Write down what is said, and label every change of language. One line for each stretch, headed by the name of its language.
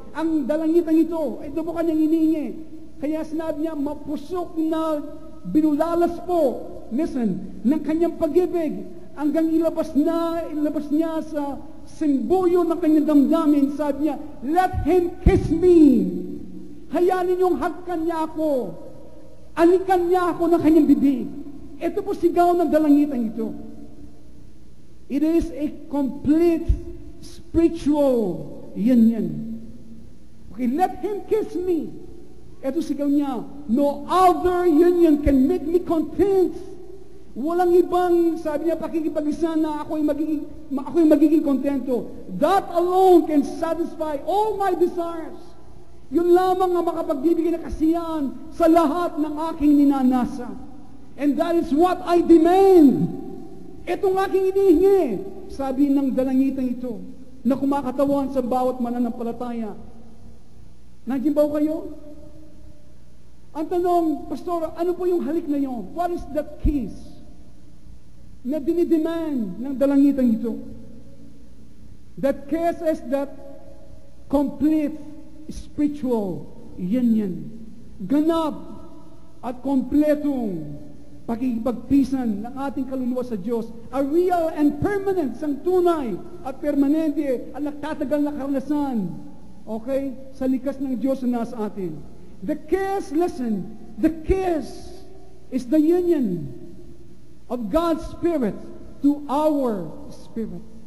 Filipino: Ang dalangitan ito, ito po kanyang inihingi. Kaya sinabi niya, mapusok na binulalas po, listen, ng kanyang pag-ibig, hanggang ilabas niya sa simbuyo ng kanyang damdamin, sabi niya,
English: let him kiss me.
Filipino: Hayaan ninyong hagkan niya ako. Alikan niya ako ng kanyang bibig. Ito po sigaw ng dalangitan ito.
English: It is a complete spiritual union. Okay, let him kiss me.
Filipino: Ito sigaw niya,
English: no other union can make me content.
Filipino: Walang ibang, sabi niya, pakikipag-isa na ako'y magiging kontento.
English: That alone can satisfy all my desires.
Filipino: Yun lamang ang makapagbibigay na kasiyahan sa lahat ng aking ninanasa.
English: And that is what I demand.
Filipino: Itong aking inihingi, sabi ng dalangitan ito, na kumakatawan sa bawat mananampalataya. Nandiyan ba kayo? Ang tanong, Pastor, ano po yung halik na yun?
English: What is that kiss
Filipino: na dinidemand ng dalangitan ito?
English: That kiss is that complete spiritual union.
Filipino: Ganap at kompletong pakikipagpisan ng ating kaluluwa sa Diyos.
English: A real and permanent,
Filipino: sang tunay at permanente at nagtatagal na karanasan, okay, sa likas ng Diyos na nasa atin.
English: The kiss, listen, the kiss is the union of God's Spirit to our spirit.